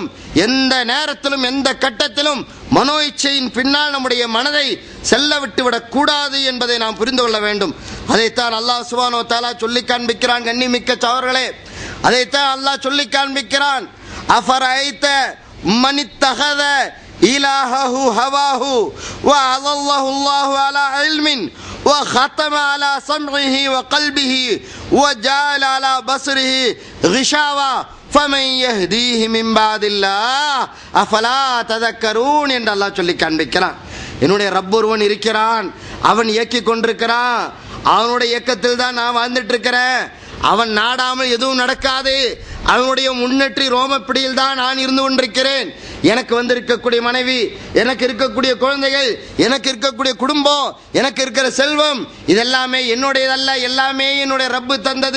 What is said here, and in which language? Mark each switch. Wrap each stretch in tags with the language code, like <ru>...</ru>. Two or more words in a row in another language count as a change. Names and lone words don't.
<ta>எந்த நேரத்திலும் எந்த கட்டத்திலும் மனோ இச்சையின் பின்னால் நம்முடைய மனதை செல்ல விட்டு விடக் கூடாது என்பதை நாம் புரிந்து கொள்ள வேண்டும். அதைத்தான்</ta> <ar>الله سبحانه وتعالى</ar> <ta>சொல்லி காண்பிக்கிறான். கண்ணிமிக்க சகோதரர்களே, அதைத்தான் அல்லாஹ் சொல்லி காண்பிக்கிறான்.</ta> <ar>أفرأيت من اتخذ إلهه هواه وأضله الله الله على علم وختم على سمعه وقلبه وجعل على بصره غشاوة فمن يهديه من بعد الله أفلا تذكرون</ar> <ta>என்று அல்லாஹ் சொல்லி காண்பிக்கிறான். என்னுடைய ரப் ஒருவன் இருக்கிறான், அவன் இயக்கி கொண்டிருக்கிறான், அவனுடைய இயக்கத்தில் தான் நான் வாழ்ந்துட்டு இருக்கிறேன். அவன் நாடாமல் எதுவும் நடக்காது. அவனுடைய முன்னேற்றி ரோமப்பிடியில் தான் நான் இருந்து கொண்டிருக்கிறேன். எனக்கு இருக்கக்கூடிய மனைவி, எனக்கு இருக்கக்கூடிய குழந்தைகள், எனக்கு இருக்கக்கூடிய குடும்பம், எனக்கு இருக்கிற செல்வம், இதெல்லாமே என்னுடையதல்ல, எல்லாமே என்னுடைய ரப்பு தந்தது.</ta>